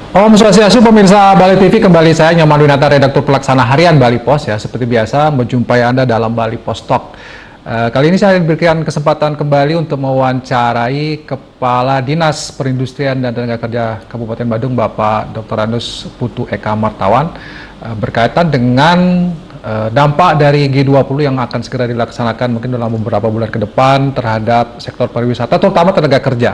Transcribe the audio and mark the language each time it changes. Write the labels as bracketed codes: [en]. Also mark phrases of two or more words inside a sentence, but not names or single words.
[ban] Om Swastiastu, [id] pemirsa Bali TV, kembali saya Nyoman Winata, redaktur pelaksana harian Bali Pos ya. Seperti biasa menjumpai Anda dalam Bali Pos Talk. Kali ini saya diberikan kesempatan kembali untuk mewawancarai Kepala Dinas Perindustrian dan Tenaga Kerja Kabupaten Badung, Bapak Dr. Andus Putu Eka Martawan, berkaitan dengan dampak dari G20 yang akan segera dilaksanakan mungkin dalam beberapa bulan ke depan terhadap sektor pariwisata, terutama tenaga kerja.